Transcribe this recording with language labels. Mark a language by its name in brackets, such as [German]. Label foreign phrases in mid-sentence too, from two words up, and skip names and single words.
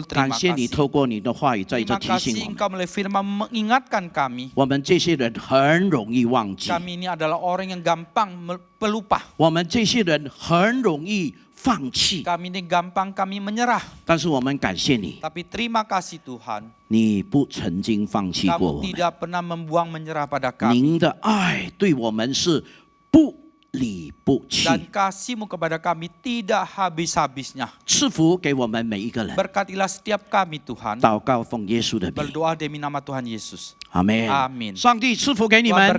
[Chinese] 感 [Indonesian] terima [Chinese] 谢你 [Indonesian] kasih. [Chinese] 透过你的话语在这 [Indonesian] Terima [Chinese] 提 [Indonesian] kasih [Chinese] 醒我们， [Indonesian] engkau melalui firman mengingatkan kami. [Chinese] 我们这些人很容易忘记， [Indonesian] Kami ini adalah orang yang gampang pelupa. [Chinese] 我们这些人很容易放弃。 [Indonesian] Kami ini gampang kami menyerah. [Chinese] 但是我们感谢你， [Indonesian] Tapi terima kasih Tuhan, [Chinese] 你不曾经放弃过 [Indonesian] kamu [Chinese] 我们。 [Indonesian] tidak pernah membuang menyerah pada kami. [Chinese] 您的爱对我们是不离不弃， [Indonesian] Dan kasih-Mu kepada kami tidak habis-habisnya. [Chinese] 赐福给我们每一个人。 [Indonesian] Berkatilah setiap kami Tuhan. [Chinese] 祷告奉耶稣的名， [Indonesian] Berdoa demi nama Tuhan Yesus. [Chinese] 阿门。 [Indonesian] Amin. [Chinese] 上帝赐福给你 [Indonesian] Tuhan [Chinese] 们。